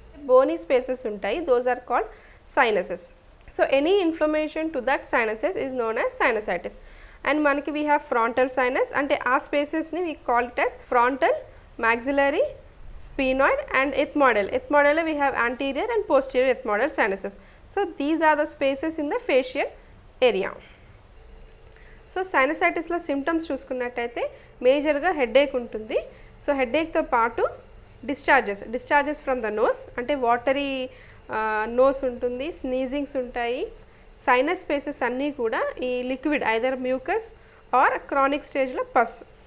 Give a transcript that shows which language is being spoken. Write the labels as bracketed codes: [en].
[en] Bony spaces ఉంటాయి, those are called sinuses. So any inflammation to that sinuses is known as sinusitis. And మనకి we have frontal sinus, అంటే ఆ స్పేసెస్ని we call it as frontal, maxillary, sphenoid and ethmoidal. Ethmoidal we have anterior and posterior ethmoidal sinuses. So these are the spaces in the facial area. [te] So సైనసైటిస్లో symptoms చూసుకున్నట్టయితే మేజర్గా headache ఉంటుంది. So హెడేక్తో పాటు [en] discharges from the nose, [te] అంటే watery nose ఉంటుంది, sneezings ఉంటాయి. Sinus spaces అన్నీ కూడా ఈ liquid either mucus are chronic స్టేజ్లో పస్.